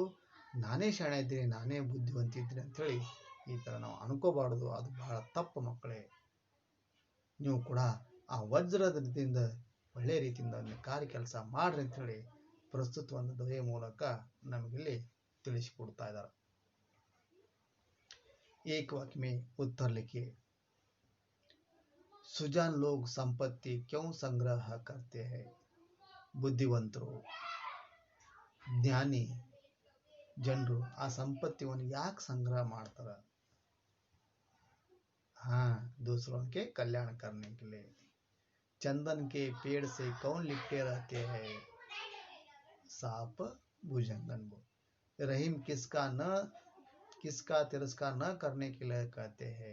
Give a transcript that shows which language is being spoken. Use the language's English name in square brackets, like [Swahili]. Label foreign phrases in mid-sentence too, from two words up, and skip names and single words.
[Kannada] ನಾನೇ ಶಾಣೆ ಇದ್ದೀನಿ, ನಾನೇ ಬುದ್ಧಿವಂತ ಇದ್ದೀನಿ ಅಂಥೇಳಿ ಈ ಥರ ನಾವು ಅನ್ಕೋಬಾರ್ದು, ಅದು ಬಹಳ ತಪ್ಪು ಮಕ್ಕಳೇ. ನೀವು ಕೂಡ ಆ ವಜ್ರದ ರೀತಿಯಿಂದ ಒಳ್ಳೆಯ ರೀತಿಯಿಂದ ಕಾರ್ಯ ಕೆಲಸ ಮಾಡ್ರಿ ಅಂಥೇಳಿ ಪ್ರಸ್ತುತ ಒಂದು ದೊರೆಯ ಮೂಲಕ ನಮಗಿಲ್ಲಿ ತಿಳಿಸಿಕೊಡ್ತಾ ಇದ್ದಾರೆ. [Hindi] एक वाक्य में उत्तर लिखिए. सुजान लोग संपत्ति क्यों संग्रह करते हैं? [Kannada] ಬುದ್ಧಿವಂತರು, ಜ್ಞಾನಿ ಜನರು ಆ ಸಂಪತ್ತಿಯನ್ನು ಯಾಕೆ ಸಂಗ್ರಹ ಮಾಡ್ತಾರೆ? [Hindi] हाँ, दूसरों के कल्याण करने के लिए. चंदन के पेड़ से कौन लिपटे रहते हैं? सांप भुजंगन. रहीम किसका तिरस्कार न करने के लिए कहते हैं?